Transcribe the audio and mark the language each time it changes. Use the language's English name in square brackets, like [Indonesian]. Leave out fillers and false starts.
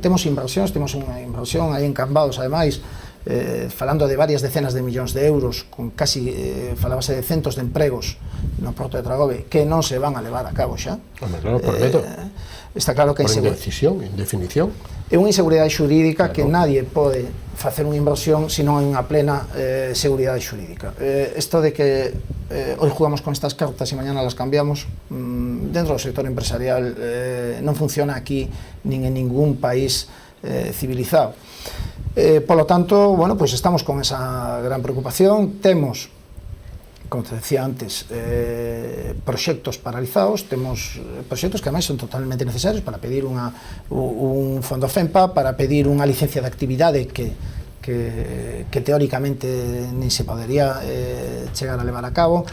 [Galician] Temos inversións, temos unha inversión aí en Cambados, ademais, falando de varias decenas de millóns de euros, con casi, falábase de centos de empregos no Porto de Tragove, que non se van a levar a cabo xa. Claro, por medo. Está claro que por indefinición. É unha inseguridade xurídica que nadie pode facer unha inversión se non hai unha plena seguridade xurídica. Isto de que [Spanish] hoy jugamos con estas cartas e mañana las cambiamos, [Galician] dentro do sector empresarial non funciona aquí nin en ningún país civilizado. [Spanish] Por lo tanto, bueno, pues estamos con esa gran preocupación. [Galician] Temos, como te decía antes, proxectos paralizados, temos proxectos que ademais son totalmente necesarios para pedir un fondo FEMPA, para pedir unha licencia de actividade que teóricamente nin se podería chegar a levar a cabo.